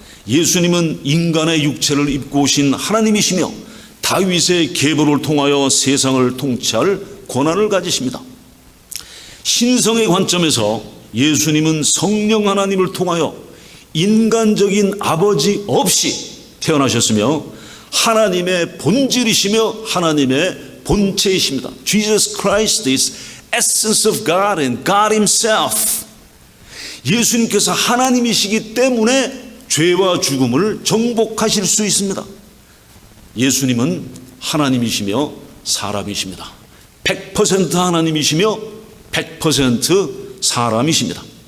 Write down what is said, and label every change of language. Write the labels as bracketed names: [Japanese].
[Korean] 예수님은 인간의 육체를 입고 오신 하나님이시며 다윗의 계보를 통하여 세상을 통치할 권한을 가지십니다. 신성의 관점에서 예수님은 성령 하나님을 통하여 인간적인 아버지 없이 태어나셨으며 하나님의 본질이시며 하나님의 본체이십니다. [English] Jesus Christ is essence of God and God himself. [Korean] 예수님께서 하나님이시기 때문에 죄와 죽음을 정복하실 수 있습니다. 예수님은 하나님이시며 사람이십니다. 100% 하나님이시며 100% 사람이십니다.